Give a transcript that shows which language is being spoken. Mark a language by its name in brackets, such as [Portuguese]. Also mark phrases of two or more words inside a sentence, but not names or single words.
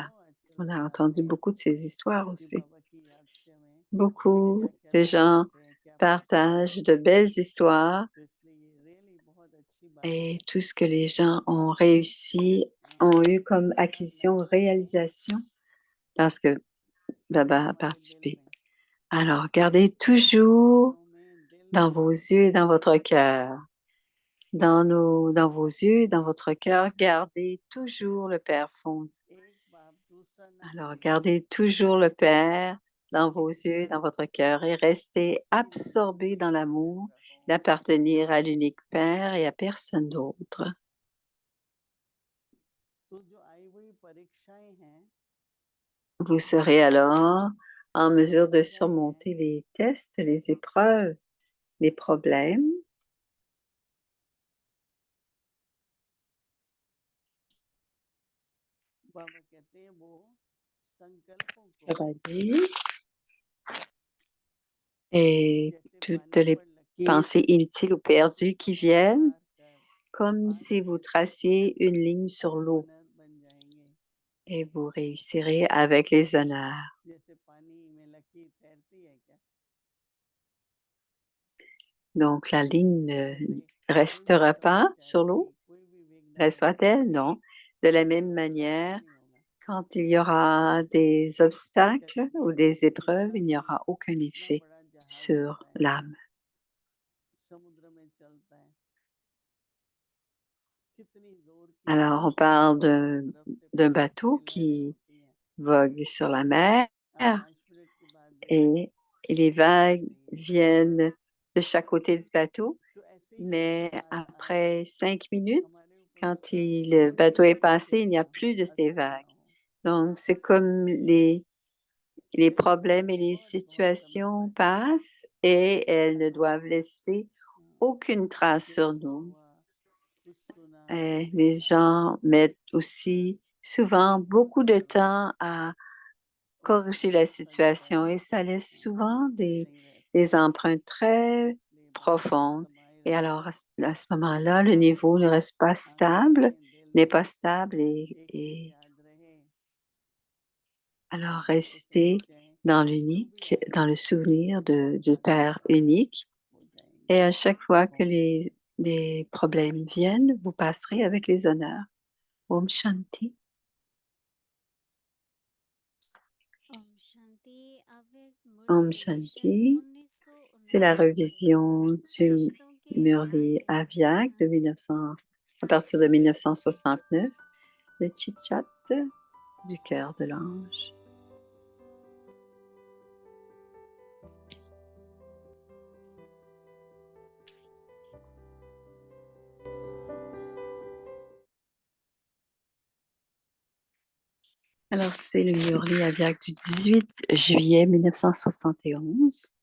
[French] On a entendu beaucoup de ces histoires aussi. Beaucoup de gens partagent de belles histoires et tout ce que les gens ont réussi, ont eu comme acquisition, réalisation, parce que Baba a participé. Alors, gardez toujours dans vos yeux et dans votre cœur Dans vos yeux, dans votre cœur, gardez toujours le Père fond. [Hindi] एक बाप दूसरा ना [French] Alors, [Hindi] कोई [French] gardez toujours le Père dans vos yeux, dans votre cœur et restez [Hindi] उसी में [French] absorbés dans l'amour [Hindi] रहो। [French] d'appartenir à l'unique Père et à personne d'autre. [Hindi] तो जो आई हुई परीक्षाएं हैं [French] Vous serez alors en mesure de [Hindi] समस्याएं हैं [French] surmonter les tests, les épreuves, les problèmes. [Hindi] बाबा कहते हैं वो संकल्पों को [French] Sera dit, et [Hindi] जैसे [French] toutes [Hindi] पानी [French] les [Hindi] पर लकीर [French] pensées inutiles ou perdues qui [Hindi] उसको [French] viennent, [Hindi] उतार कर [French] comme [Hindi] पानी [French] si vous [Hindi] में [French] traciez une ligne sur l'eau [Hindi] बन जाएंगे [French] et vous réussirez avec les honneurs. [Hindi] जैसे पानी में लकीर तैरती है क्या [French] Donc la ligne ne [Hindi] वैसे कोई भी [French] restera pas [Hindi] समस्या [French] sur [Hindi] आएगी [French] l'eau. [Hindi] कोई भी विघ्न आएगा [French] Restera-t-elle? Non. De la même [Hindi] उसका कुछ [French] manière, [Hindi] नहीं होगा [French] quand il y aura des obstacles [Hindi] कहते [French] ou [Hindi] हैं [French] des épreuves, [Hindi] कितना [French] il n'y [Hindi] भी [French] aura aucun [Hindi] कितना [French] effet [Hindi] बड़ा जहाज [French] sur [Hindi] होता है [French] l'âme. [Hindi] समुद्र में चलता है कितनी जोर की [French] Alors, on [Hindi] हवाएं [French] parle [Hindi] चारों [French] d'un [Hindi] तरफ से [French] d'un [Hindi] पछाड़ती [French] bateau [Hindi] हुई लहरें [French] qui [Hindi] होती हैं [French] vogue sur la mer [Hindi] आप 5 मिनट के बाद देखो [French] et les [Hindi] कुछ भी [French] vagues [Hindi] नहीं है [French] viennent de chaque côté du bateau, [Hindi] तो ऐसे ही जब [French] mais [Hindi] आज [French] après 5 minutes, [Hindi] हमारे ऊपर [French] quand [Hindi] कोई [French] le bateau est passé, il [Hindi] विपत्ति [French] n'y a [Hindi] ना [French] plus [Hindi] हो [French] de ces [Hindi] असर [French] vagues. [Hindi] ना हो [French] Donc, c'est comme les [Hindi] ये [French] problèmes et les [Hindi] बहुत बहुत [French] situations [Hindi] समझदारी है [French] passent et elles ne doivent laisser [Hindi] हाँ, [French] aucune trace [Hindi] कि [French] sur [Hindi] कुछ [French] nous. [Hindi] हुआ कुछ सुना कुछ [French] Et les [Hindi] देखा [French] gens mettent aussi souvent beaucoup de temps à [Hindi] और वो [French] corriger la [Hindi] रास्ता जो है [French] situation et ça laisse [Hindi] वो [French] souvent [Hindi] सही नहीं रह [French] des [Hindi] सकता [French] empreintes très [Hindi] इसलिए बाबा को [French] profondes. [Hindi] समाये [French] Et [Hindi] रहो [French] alors, à ce moment-là, le niveau ne reste pas [Hindi] आंखों [French] stable, [Hindi] में दिल [French] n'est pas [Hindi] में [French] stable [Hindi] एक चीज [French] et [Hindi] याद रहे [French] alors [Hindi] तो [French] rester [Hindi] कहते हैं [French] dans [Hindi] जो भी [French] l'unique, dans [Hindi] आएगा [French] le souvenir du [Hindi] सब [French] Père [Hindi] पास [French] unique. [Hindi] हो [French] Et [Hindi] जाएंगे [French] à chaque fois que [Hindi] ओम [French] les problèmes viennent, vous passerez avec les honneurs. [Hindi] ओम शांति. ओम शांति अव्यक्त Om मुरली रिविजन Shanti. [French] C'est la [Hindi] 1919 [French] révision du [Hindi] फरिश्तों के [French] Murli [Hindi] रहस्य का [French] Aviak de [Hindi] ध्यान [French] 1900, à partir de 1969, le chit-chat du cœur de l'ange. Alors, c'est le Murli Aviak du 18 juillet 1971.